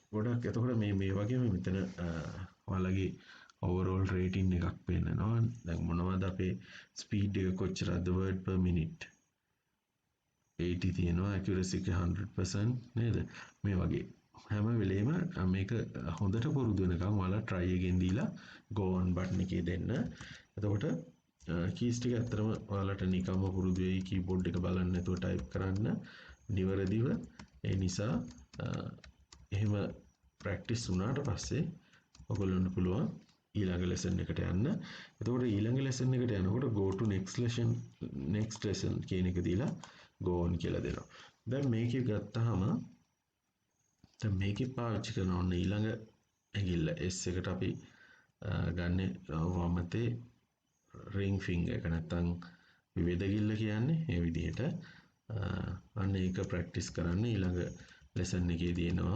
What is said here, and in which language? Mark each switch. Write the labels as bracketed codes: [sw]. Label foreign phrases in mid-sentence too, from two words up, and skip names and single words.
[si] ගොඩක් එතකොට මේ වගේම මෙතන ඔයාලගේ [en] overall rating [si] එකක් පෙන්නනවා. දැන් මොනවද අපේ speed එක කොච්චරද [en] word per minute [si] 80 තියෙනවා, accuracy එක 100% නේද? මේ වගේ හැම වෙලේම මේක හොඳට පුරුදු වෙනකම් ඔයාලා [en] try again [si] දීලා [en] go on button [si] එකේ දෙන්න. එතකොට keys ටික ඇත්තටම ඔයාලට නිකම්ම පුරුදු වෙයි keyboard එක බලන්න නැතුව type කරන්න නිවැරදිව. ඒ නිසා එහෙම practice වුණාට පස්සේ ඔයගොල්ලන්ට පුළුවන් ඊළඟ lesson එකට යන්න. එතකොට ඊළඟ lesson එකට යනකොට [en] go to next lesson [si] කියන එක දීලා [en] go on [si] කියලා දෙනවා. දැන් මේකේ ගත්තාම දැන් මේකේ පාවිච්චි කරන ඕන ඊළඟ ඇඟිල්ල S එකට අපි ගන්න වමතේ [en] ring finger [si] එක නැත්තම් විවේදගිල්ල කියන්නේ ඒ විදිහට අන්න ඒක ප්‍රැක්ටිස් කරන්න ඊළඟ lesson එකේ දෙනවා.